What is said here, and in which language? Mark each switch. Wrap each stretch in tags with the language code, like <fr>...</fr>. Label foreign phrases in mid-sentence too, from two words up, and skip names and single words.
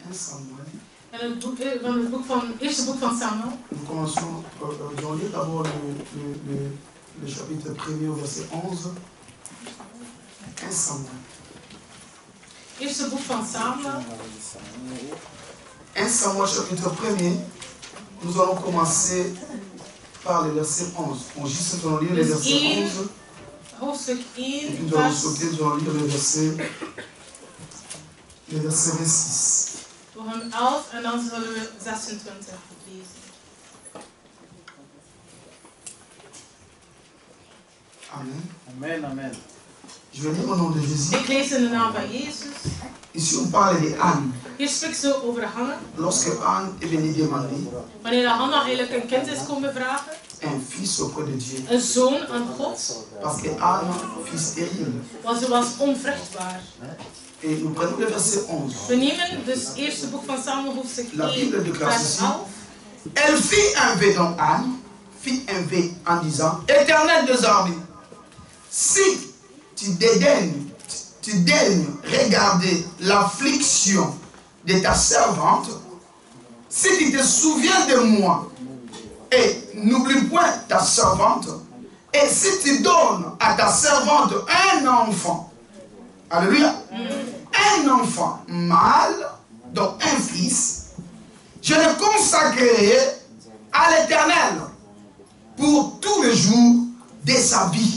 <nl>Samuel. En het eerste boek van Samuel.</nl> <fr>Nous commençons, on lit d'abord le chapitre 1er au verset 11. 1 Samuel.</fr> <nl>Eerste boek van Samuel.</nl> <fr>1 Samuel chapitre 1er. Nous allons commencer par le verset 11. On juste allons lire le verset 11.</fr> <nl>Hoofdstuk 1.</nl> <fr>Et puis nous allons sauter, nous allons lire le verset 26.</fr> <nl>We gaan 11 en dan zullen we 26 lezen.</nl> <fr>Amen. Amen, amen. Je vais lire au nom de Jésus.</fr> <nl>Ik lees in de naam van Jezus.</nl> <fr>Ici on parle de Anne.</fr> <nl>Hier spreekt ze over Hanna.</nl> <fr>Lorsque Anne est venue demander</fr> <nl>Wanneer Hanna eigenlijk een kind is komen vragen.</nl> <fr>un fils auprès de Dieu.</fr> <nl>Een zoon aan God.</nl> <fr>Parce que Anne fut stérile.</fr> <nl>Want ze was onvruchtbaar.</nl> <fr>Et nous prenons le verset 11.</fr> <nl>We nemen dus het eerste boek van Samuel hoofdstuk</nl> <fr>La</fr> <nl>1</nl> <fr>Bible déclare</fr> <nl>vers</nl> <fr>ceci.</fr> <nl>11.</nl> <fr>Elle fit un vœu, donc Anne fit un vœu en disant: Éternel des armées, si tu daignes regarder l'affliction de ta servante, si tu te souviens de moi et n'oublie point ta servante, et si tu donnes à ta servante un enfant, alléluia, un enfant mâle, donc un fils, je le consacrerai à l'Éternel pour tous les jours de sa vie.</fr>